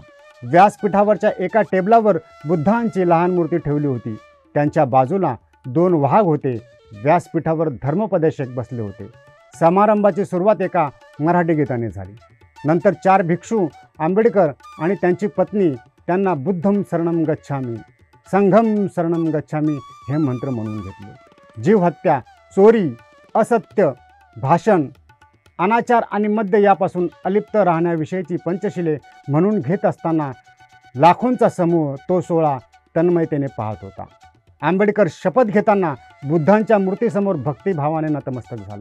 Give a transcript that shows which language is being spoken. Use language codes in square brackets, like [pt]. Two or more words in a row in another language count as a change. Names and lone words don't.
[mr] व्यासपीठावरच्या एका टेबलावर बुद्धांची लहान मूर्ती ठेवली होती. त्यांच्या बाजूला 2 वाघ होते. व्यासपीठावर धर्मोपदेशक बसले होते. समारंभाची सुरुवात एका मराठी गीताने झाली. [pi] नंतर 4 भिक्षू आंबेडकर आणि त्यांची पत्नी त्यांना बुद्धम शरणम गच्छामी, संघम शरणम गच्छामी हे मंत्र म्हणून घेतले. जीवहत्या, चोरी, असत्य भाषण, अनाचार आणि मद्य यापासून अलिप्त राहण्याविषयीची पंचशिले म्हणून घेत असताना लाखोंचा समूह तो सोहळा तन्मयतेने पाहत होता. आंबेडकर शपथ घेताना बुद्धांच्या मूर्तीसमोर भक्तिभावाने नतमस्तक झाले.